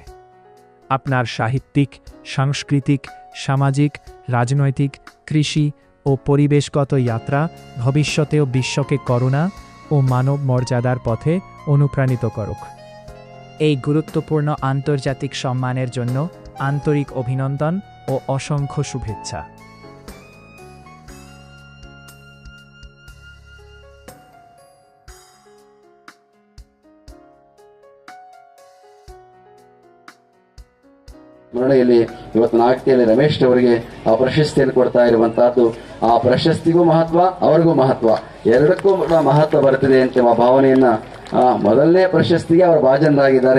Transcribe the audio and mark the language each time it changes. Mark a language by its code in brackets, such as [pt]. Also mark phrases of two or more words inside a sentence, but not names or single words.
[bn] আপনার সাহিত্যিক, সাংস্কৃতিক, সামাজিক, রাজনৈতিক, কৃষি ও পরিবেশগত যাত্রা ভবিষ্যতেও বিশ্বকে করুণা ও মানব মর্যাদার পথে অনুপ্রাণিত করুক। এই গুরুত্বপূর্ণ আন্তর্জাতিক সম্মানের জন্য আন্তরিক অভিনন্দন ও অসংখ্য শুভেচ্ছা। [kn] ಸ್ಮರಣೆಯಲ್ಲಿ ಇವತ್ತು ನಾಗತಿಹಳ್ಳಿ ರಮೇಶ್ ಅವರಿಗೆ ಆ ಪ್ರಶಸ್ತಿಯನ್ನು ಕೊಡ್ತಾ ಇರುವಂತಹದ್ದು, ಆ ಪ್ರಶಸ್ತಿಗೂ ಮಹತ್ವ, ಅವರಿಗೂ ಮಹತ್ವ, ಎರಡಕ್ಕೂ ಮಹತ್ವ ಬರುತ್ತದೆ ಅಂತ ಭಾವನೆಯನ್ನ ಮೊದಲನೇ ಪ್ರಶಸ್ತಿಗೆ ಅವರು ಭಾಜನರಾಗಿದ್ದಾರೆ.